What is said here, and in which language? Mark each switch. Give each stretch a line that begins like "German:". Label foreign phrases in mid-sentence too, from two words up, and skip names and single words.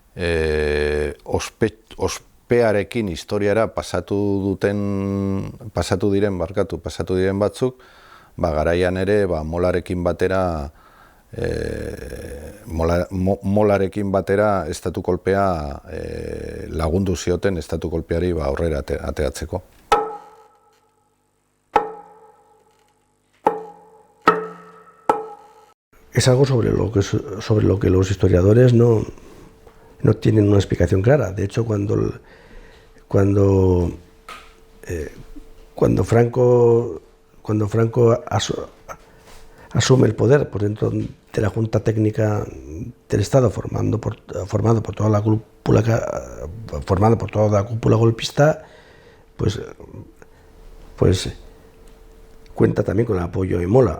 Basque: ospearekin historiara pasatu diren batzuk, garaian ere Molarekin batera estatu kolpea lagundu zioten estatu kolpeari aurrera ateatzeko.
Spanish: Es algo sobre lo que los historiadores no tienen una explicación clara. De hecho, cuando Franco asume el poder por dentro de la Junta Técnica del Estado, formado por toda la cúpula golpista, pues cuenta también con el apoyo de Mola.